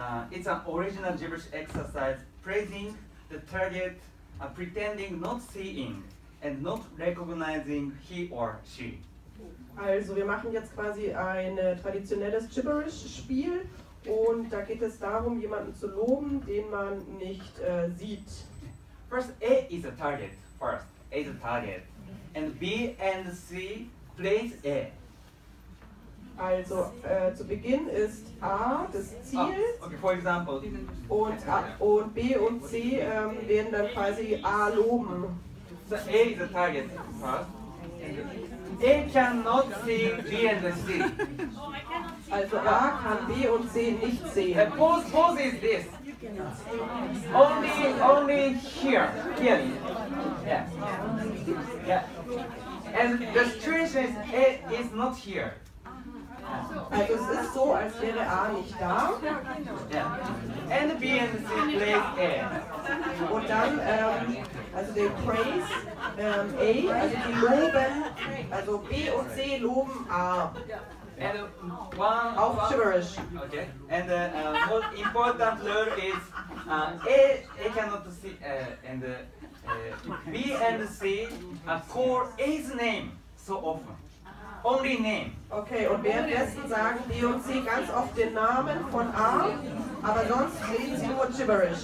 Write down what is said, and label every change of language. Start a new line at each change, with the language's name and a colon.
English: It's an original gibberish exercise praising the target, pretending not seeing and not recognizing he or she.
German: Also wir machen jetzt quasi ein traditionelles Gibberish-Spiel und da geht es darum, jemanden zu loben, den man nicht sieht.
English: First, A is a target. First, A is a target, and B and C plays A.
German: Also zu Beginn ist A das Ziel
English: Okay, for example,
German: und B und C werden dann quasi A loben.
English: so A is a target first. A cannot see B and C.
German: Also A kann B und C nicht sehen.
English: Pose is this. Only here. Yeah. Yeah. And the situation is A is not here.
German: Also es ist so, als wäre A nicht da.
English: Yeah. And B and C plays A.
German: Und dann, also der Praise A, also die loben, also B und C loben A.
English: And one
German: Auf Gibberish. Okay.
English: And most important rule is A cannot see and B and C call A's name so often. Only name.
German: Okay, und währenddessen sagen B und C ganz oft den Namen von A, aber sonst reden sie nur Gibberish.